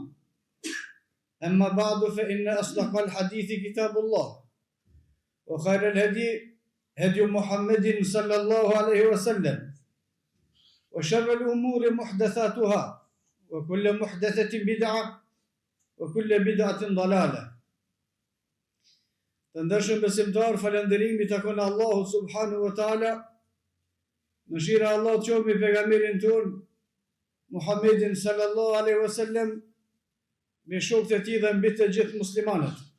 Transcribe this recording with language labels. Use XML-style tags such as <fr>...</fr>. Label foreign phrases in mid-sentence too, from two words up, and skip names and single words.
<ar>أما بعد فإن أصدق الحديث كتاب الله وخير الهدي هدي محمد صلى الله عليه وسلم وشر الأمور محدثاتها وكل محدثة بدعة وكل بدعة ضلالة.</ar> <sq>Të ndershëm besimtar, falënderimi takon Allahu</sq> <ar>سبحانه وتعالى.</ar> <sq>Mëshira e Allahut qoftë mbi pejgamberin ton Muhammedin</sq> <ar>صلى الله عليه وسلم,</ar> <sq>me shokët e tij dhe mbi të gjithë muslimanët.</sq>